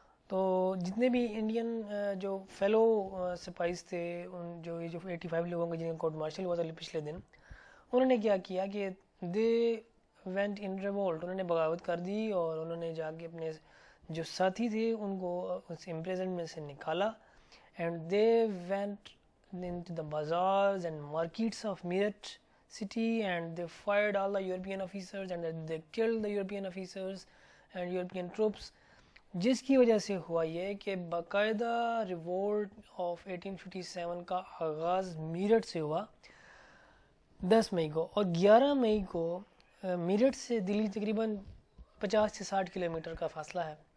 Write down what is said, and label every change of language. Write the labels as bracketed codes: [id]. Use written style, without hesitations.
[ur] تو جتنے بھی انڈین جو فیلو سپائیز تھے، جو 85 لوگوں کے جنہیں کورٹ مارشل ہوا تھا پچھلے دن، انہوں نے کیا کیا کہ [en] they went in revolt, [ur] انہوں نے بغاوت کر دی اور انہوں نے جا کے اپنے جو ساتھی تھے ان کو اس امپریزنمنٹ میں سے نکالا. [en] And they went into the bazaars and markets of Meerut city and they fired all the European officers and they killed the European officers and European troops. [ur] جس کی وجہ سے ہوا یہ کہ باقاعدہ ریوولٹ آف 1857 کا آغاز میرٹھ سے ہوا 10 مئی کو، اور 11 مئی کو میرٹھ سے دلی تقریباً 50 سے 60 کلومیٹر کا فاصلہ ہے.